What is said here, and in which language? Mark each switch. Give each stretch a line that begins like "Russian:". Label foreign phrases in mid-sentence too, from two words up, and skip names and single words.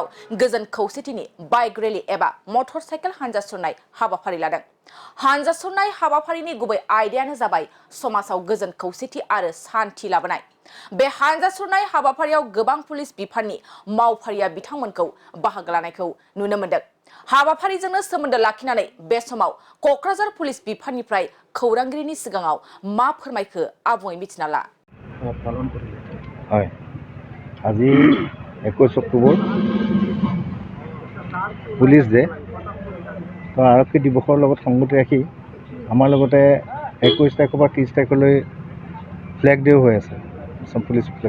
Bodo: गोजोन खौसेथिनि
English: bike rally
Bodo: एबा
English: motor cycle
Bodo: हानजा सुरनाय हाबाफारि लादों हानजा सुरनाय हाबाफारिनि गुबै आयदायानो जाबाय समाजाव गोजोन खौसेथि आरो शान्ति लाबोनाय बे हानजा सुरनाय हाबाफारियाव गोबां पुलिस बिफाननि मावफारिया बिथांमोनखौ बाहागो लानायखौ नुनो मोनदों हाबाफारिजोंनो सोमोन्दो लाखिनानै बे समाव क'क्राझार पुलिस बिफाननिफ्राय खौरांगिरिनि सिगाङाव मा फोरमायखो आबुङै मिथिना ला
Assamese: হয় আজি 21 অক্টোবৰ
English: police day
Assamese: তো আৰক্ষী দিৱসৰ লগত সংগতি ৰাখি আমাৰ লগতে 21 তাৰিখৰ পৰা 30 তাৰিখলৈ
English: flag day
Assamese: হৈ আছে আসাম পুলিচ ফ্লেগ